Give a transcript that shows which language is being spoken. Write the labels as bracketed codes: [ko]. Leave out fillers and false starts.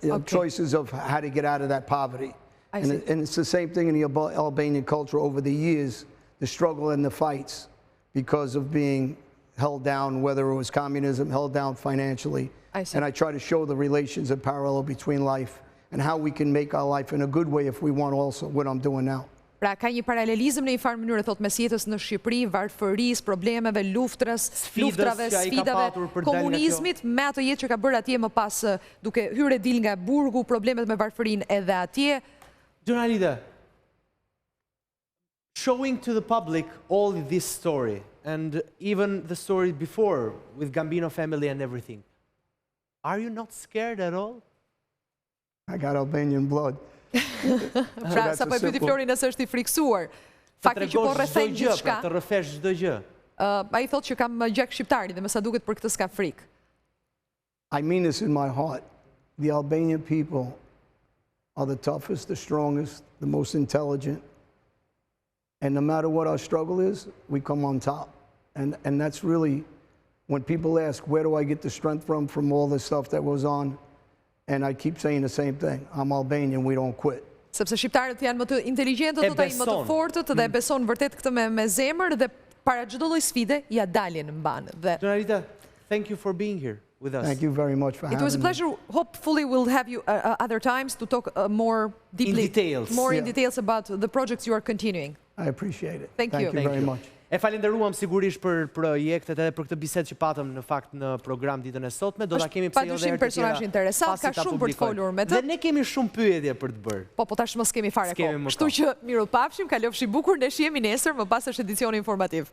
[en] Choices of how to get out of that poverty. And it's the same thing in the Albanian culture over the years. The struggle and the fights because of being held down, whether it was communism, held down financially. And I try to show the relations and parallel between life and how we can make our life in a good way if we want also, what I'm doing now. [sq] Pra ka një paralelizëm në një farë mënyrë, thot, mes jetës në Shqipëri, varfërisë, problemeve, luftrave, sfidave, komunizmit, me atë jetë që ka bërë atje më pas duke hyrë dil nga burgu, problemet me varfërinë edhe atje. [en] Alite, showing to the public all this story and even the story before with Gambino family and everything, are you not scared at all? I got Albanian blood. [sq] Pra, sa po e pyeti Flori nëse është i friksuar. Fakti që po rrethejnë gjithçka. Të rrëfesh çdo gjë. Ai thotë që kam gjak shqiptari dhe me sa duket për këtë s'ka frikë. [en] I mean this in my heart. The Albanian people are the toughest, the strongest, the most intelligent. And no matter what our struggle is, we come on top. And that's really, when people ask, where do I get the strength from all the stuff that was on? And I keep saying the same thing. I'm Albanian, we don't quit. [sq] Sepse shqiptarët janë më të inteligjentët, thotë ai, më të fortët dhe beson vërtet këtë me zemër dhe para çdo lloj sfide ja dalin mban. [en] Alite, thank you for being here with us. Thank you very much for having me. It was a pleasure. Hopefully we'll have you other times to talk more deeply, in details about the projects you are continuing. I appreciate it. Thank you very much. [sq] E falenderuam sigurisht për projektet edhe për këtë bisedë që patëm në fakt në program ditën e sotme. Do ta kemi pse jo edhe herë personazh interesant, ka shumë për të folur me të. Dhe ne kemi shumë pyetje për të bërë. Po tash mos kemi fare kohë. Kështu që miru pafshim, kalofshi bukur, ne shihemi nesër, më pas është edicioni informativ.